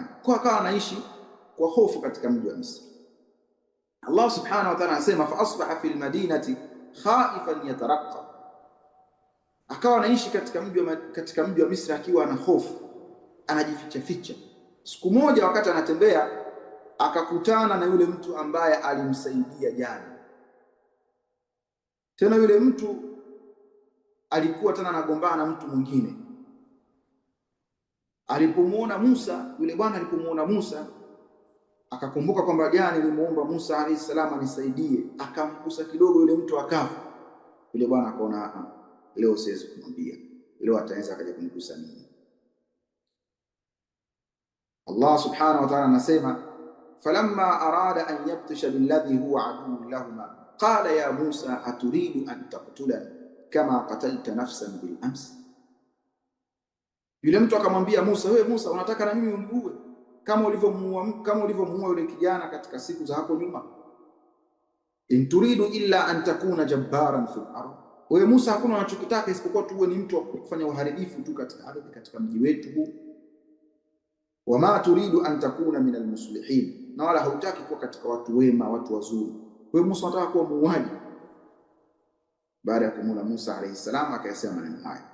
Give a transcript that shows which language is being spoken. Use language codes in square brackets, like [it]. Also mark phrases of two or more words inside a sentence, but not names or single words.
[sw] Kwa akawa anaishi kwa hofu katika mji wa Misri. Allah [ar] سبحانه وتعالى [sw] anasema [ar] فأصبح في المدينة خائفا يترقب, [sw] akawa anaishi katika mji wa Misri akiwa ana hofu, anajificha ficha. Siku moja wakati anatembea akakutana na yule mtu ambaye alimsaidia jana. Tena yule mtu alikuwa tena anagombana na mtu mwingine. Alipomuona Musa, yule bwana alipomuona Musa akakumbuka kwamba jana nilimuomba Musa [ar] عليه السلام [sw] anisaidie, akamgusa kidogo yule mtu akafa. Yule bwana akaona leo siwezi kumwambia, leo ataweza akaja kunigusa mimi. [ar] الله سبحانه وتعالى anasema فلما أراد أن يبطش بالذي هو عدو لهما قال يا موسى أتريد أن تقتلني كما قتلت نفسا بالأمس. [sw] Yule mtu akamwambia Musa, wewe Musa unataka na mimi uniue kama ulivyomuua yule kijana katika siku za hapo nyuma? [ar] إن تريد إلا أن تكون جبارا في الأرض, [sw] wewe Musa hakuna unachokitaka isipokuwa tuwe ni mtu wa kufanya uharibifu tu katika ardhi, katika mji wetu huu. [ar] وما تريد أن تكون من المصلحين, [sw] na wala hautaki kuwa katika watu wema, watu wazuri. Wewe Musa unataka kuwa muuaji. Baada ya kumuona Musa [ar] عليه السلام [sw] akayasema maneno haya.